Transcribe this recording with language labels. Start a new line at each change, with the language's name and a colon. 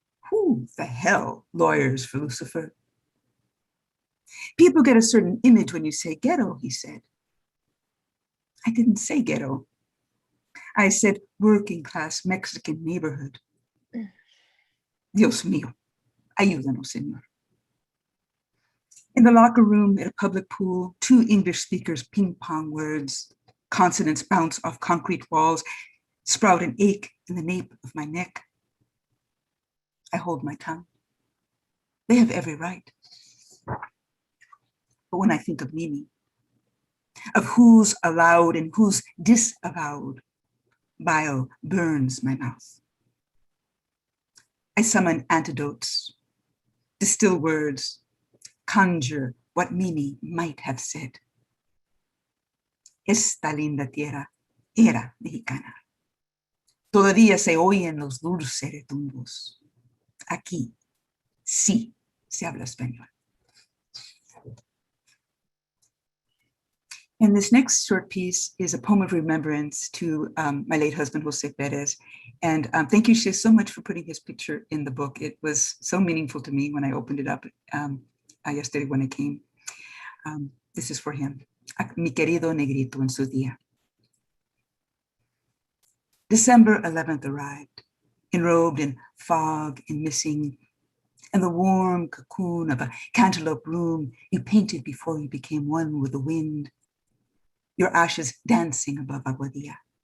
English: Who the hell lawyers for Lucifer? People get a certain image when you say ghetto, he said. I didn't say ghetto. I said working class Mexican neighborhood.
Spanish: Dios mío, ayúdanos, Señor.
English: In the locker room at a public pool, 2 English speakers ping-pong words. Consonants bounce off concrete walls, sprout an ache in the nape of my neck. I hold my tongue. They have every right. But when I think of Mimi, of who's allowed and who's disavowed, bile burns my mouth. I summon antidotes, distill words, conjure what Mimi might have said.
Spanish: Esta linda tierra era mexicana. Todavía se oyen los dulces retumbos. Aquí sí se habla español.
English: And this next short piece is a poem of remembrance to my late husband, Jose Perez. And thank you, Shiz, so much for putting his picture in the book. It was so meaningful to me when I opened it up yesterday when I came. This is for him.
Spanish: Mi querido negrito en su día.
English: December 11th arrived, enrobed in fog and missing, and the warm cocoon of a cantaloupe room you painted before you became one with the wind, your ashes dancing above Aguadilla.